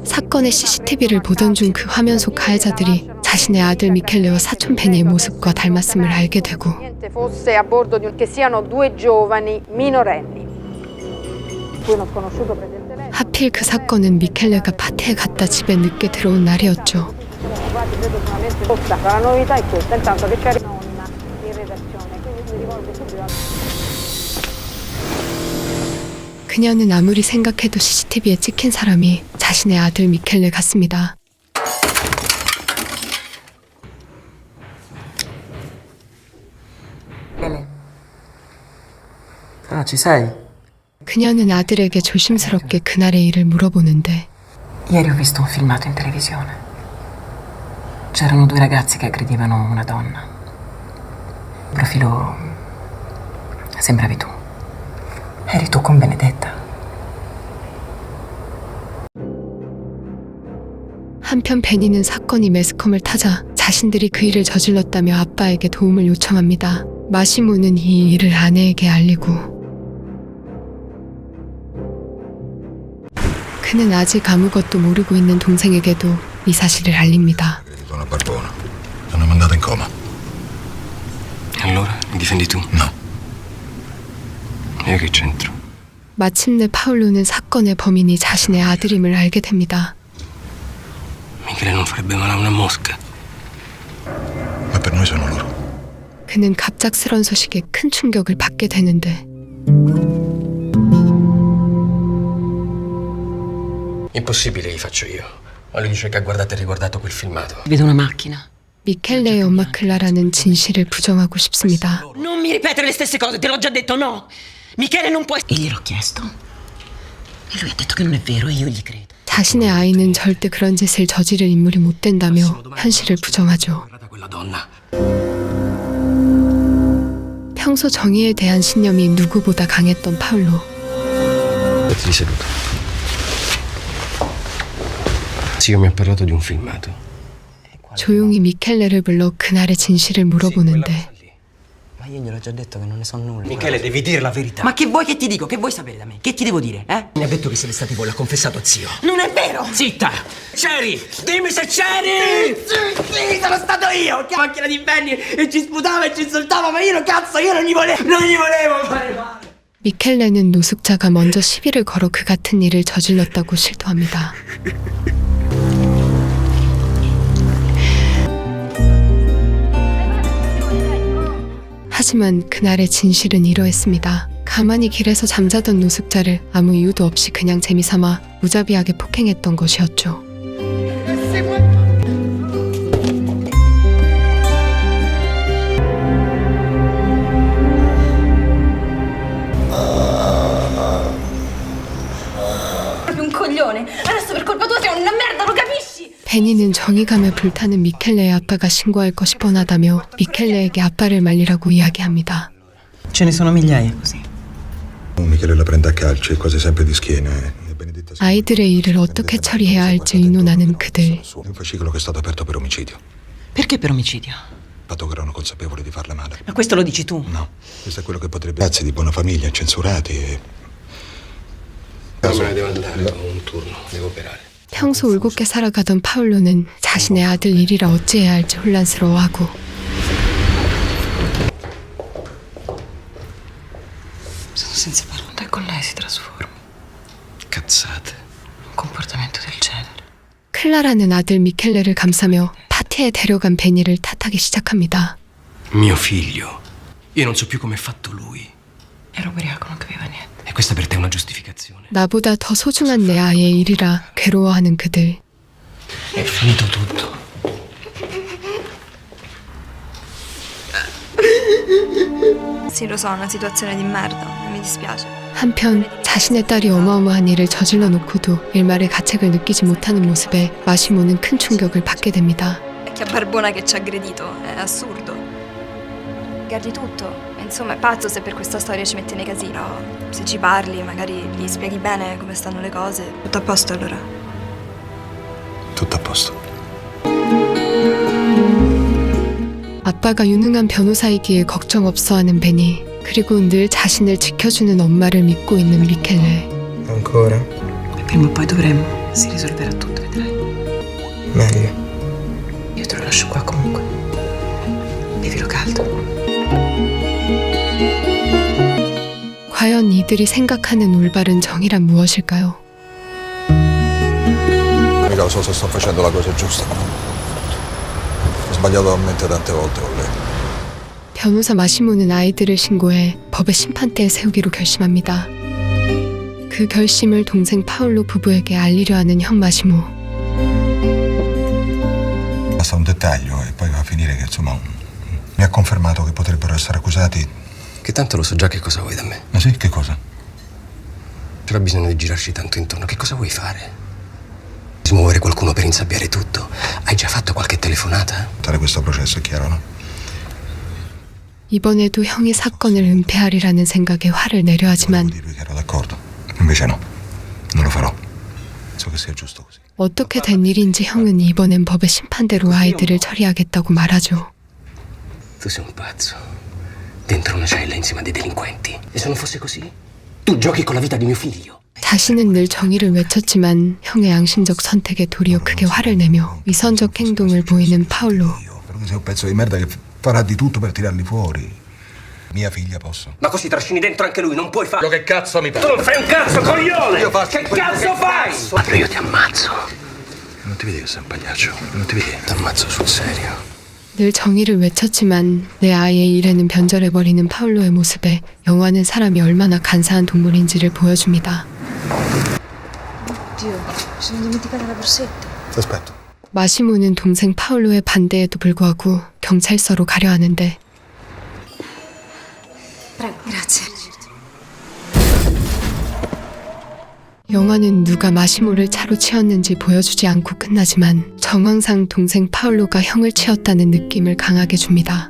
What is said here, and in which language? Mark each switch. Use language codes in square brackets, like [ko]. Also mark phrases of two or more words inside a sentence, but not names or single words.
[ko] 사건의 CCTV를 보던 중 그 화면 속 가해자들이 자신의 아들 미켈레와 사촌 베니의 모습과 닮았음을 알게 되고 [it] fosse a bordo di che siano due giovani minorenni. Cui uno sconosciuto prende il telefono. [ko] 하필 그 사건은 미켈레가 파티에 갔다 집에 늦게 들어온 날이었죠. [it] La novità è questa, intanto che c'è anonima in redazione, quindi si rivolge subito al... [ko] 그녀는 아무리 생각해도 CCTV에 찍힌 사람이 자신의 아들 미켈레 같습니다. [it] Ah, ci sei? [ko] 그녀는 아들에게 조심스럽게 그날의 일을 물어보는데 [it] Ieri ho visto un filmato in televisione. C'erano due ragazzi che aggredivano una donna. Il profilo... sembravi tu. Eri tu con Benedetta. [ko] 한편 베니는 사건이 매스컴을 타자 자신들이 그 일을 저질렀다며 아빠에게 도움을 요청합니다. 마시모는 이 일을 아내에게 알리고 그는 아직 아무것도 모르고 있는 동생에게도 이 사실을 알립니다. [it] Sono Barbona. L'hanno mandata in coma. Allora, mi difendi tu? No. Io che c'entro? [ko] 마침내 파울로는 사건의 범인이 자신의 아들임을 알게 됩니다. [it] Michele non farebbe male a una mosca. Ma per noi sono loro. [ko] 그는 갑작스런 소식에 큰 충격을 받게 되는데 [it] Impossibile, gli faccio io. Ma lui dice che ha guardato e riguardato quel filmato. Vedo una macchina. [ko] 미켈레의 엄마 클라라는 진실을 부정하고 싶습니다. [it] Non mi ripetere le stesse cose, te l'ho già detto, no! Michele non può... E gliel'ho chiesto. E lui ha detto che non è vero e io gli credo. [ko] 자신의 아이는 절대 그런 짓을 저지를 인물이 못 된다며 현실을 부정하죠. [it] Quella donna. [ko] 평소 정의에 대한 신념이 누구보다 강했던 파울로. [it] Mettiti seduto. Zio mi ha parlato di un filmato. [ko] 조용히 미켈레를 불러 그날의 진실을 물어보는데 [it] Ma io gliel'ho già detto che non ne so nulla. Michele, devi dire la verità. Ma che vuoi che ti dico? Che vuoi sapere da me? Che ti devo dire, eh? Mi ha detto che siete stati voi, l'ha confessato a zio. Non è vero! Zitta! C'eri! Dimmi se c'eri! Sì, sono stato io! Che macchina di Benny e ci sputava e ci insultava, ma io non cazzo, io non gli volevo fare male! [ko] 미켈레는 노숙자가 먼저 시비를 걸어 그 같은 일을 저질렀다고 실토합니다. 하지만 그날의 진실은 이러했습니다. 가만히 길에서 잠자던 노숙자를 아무 이유도 없이 그냥 재미삼아 무자비하게 폭행했던 것이었죠. [it] Un coglione. Adesso per colpa tua sei una merda, lo capisci? [ko] 베니는 정의감에 불타는 미켈레의 아빠가 신고할 것이 뻔하다며 미켈레에게 아빠를 말리라고 이야기합니다. [it] Ce ne sono migliaia così. Michele la prende a calci, quasi sempre di schiena. E Benedetta si... [ko] 아이들의 일을 어떻게 처리해야 할지 의논하는 그들. [it] Un fascicolo che è stato aperto per omicidio. Perché per omicidio? Fatto che erano consapevoli di farla male. Ma questo lo dici tu? No, questo è quello che potrebbe... Ragazzi di buona famiglia, incensurati e... Non me ne devo andare, ho un turno, devo operare. [ko] 평소 울곧게 살아가던 파울로는 자신의 아들 일이라 어찌해야 할지 혼란스러워하고 [it] Sono senza parole. E con lei si trasforma. Cazzate. Un comportamento del genere. [ko] 클라라는 아들 미켈레를 감싸며 파티에 데려간 베니를 탓하기 시작합니다. [it] Mio figlio. Io non so più come è fatto lui. Ero ubriaco, non capiva niente. E questa per te è una giustificazione. [ko] 나보다 더 소중한 내 아이의 일이라 괴로워하는 그들. [it] È finito tutto. Sì, lo so, è una situazione di merda, mi dispiace. [ko] 한편 자신의 딸이 어마어마한 일을 저질러 놓고도 일말의 가책을 느끼지 못하는 모습에 마시모는 큰 충격을 받게 됩니다. [it] Vecchia barbona che ci ha aggredito, è assurdo. Guardi tutto, insomma è pazzo se per questa storia ci mette nei casino. Se ci parli, magari gli spieghi bene come stanno le cose. Tutto a posto allora. Tutto a posto. [ko] 아빠가 유능한 변호사이기에 걱정 없어하는 베니, 그리고 늘 자신을 지켜주는 엄마를 믿고 있는 미켈레. [it] Ancora? Prima o poi dovremmo. Si risolverà tutto, vedrai. Meglio. Io te lo lascio qua comunque. Bevilo caldo. [ko] 과연 이들이 생각하는 올바른 정의란 무엇일까요? [it] Mica lo so se sto facendo la cosa giusta. Ho sbagliato talmente tante volte con lei. [ko] 변호사 마시모는 아이들을 신고해 법의 심판대에 세우기로 결심합니다. 그 결심을 동생 파울로 부부에게 알리려 하는 형 마시모. [it] Basta un dettaglio e poi va a finire che insomma mi ha confermato che potrebbero essere accusati. Che tanto lo so già che cosa vuoi da me. Ma sì, che cosa? C'era bisogno di girarci tanto intorno. Che cosa vuoi fare? Smuovere qualcuno per insabbiare tutto? Hai già fatto qualche telefonata? Tale questo processo è chiaro, no? [ko] 이번에도 형이 사건을 은폐하리라는 생각에 화를 내려 하지만 [it] Volevo dirvi che ero d'accordo. Invece no, non lo farò. So che sia giusto così. [ko] 어떻게 된 일인지 형은 이번엔 법의 심판대로 아이들을 처리하겠다고 말하죠. [it] Tu sei un pazzo. Dentro una cella insieme a dei delinquenti. E se non fosse così? Tu giochi con la vita di mio figlio. [ko] 자신은 늘 정의를 외쳤지만 형의 양심적 선택에 도리어 크게 화를 내며 위선적 행동을 보이는 파울로. [it] Però che sei un pezzo di merda che farà di tutto per tirarli fuori. Mia figlia posso. Ma così trascini dentro anche lui, non puoi farlo. Che cazzo mi Tu non fai un cazzo, coglione! Io faccio che quello cazzo che fai? cazzo. Quando io ti ammazzo. Non ti vedi che sei un pagliaccio? Non ti vedi? Ti ammazzo sul serio. [ko] 늘 정의를 외쳤지만 내 아이의 일에는 변절해버리는 파울로의 모습에 영화는 사람이 얼마나 간사한 동물인지를 보여줍니다. [it] Oddio, mi sono dimenticata la borsetta. Ti aspetto. [ko] 마시모는 동생 파울로의 반대에도 불구하고 경찰서로 가려 하는데 [it] Prego, grazie. [ko] 영화는 누가 마시모를 차로 치었는지 보여주지 않고 끝나지만 정황상 동생 파울로가 형을 치었다는 느낌을 강하게 줍니다.